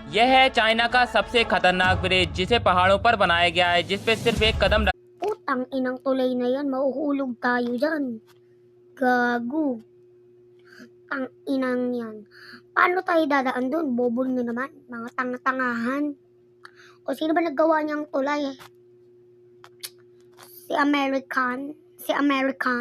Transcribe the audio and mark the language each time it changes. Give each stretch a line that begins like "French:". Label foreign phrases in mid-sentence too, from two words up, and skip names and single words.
Hindi: यह है चाइना का सबसे खतरनाक ब्रिज जिसे पहाड़ों पर बनाया गया है, जिस पे सिर्फ एक कदम
Filipino: Putang inang tulay na yan, mahuhulog tayo dyan. Gago. Tang inang yan. Paano tayo dadaan dun? Bobol nyo naman, mga tanga-tangahan. O sino ba naggawa niyang tulay? Si American? Si American?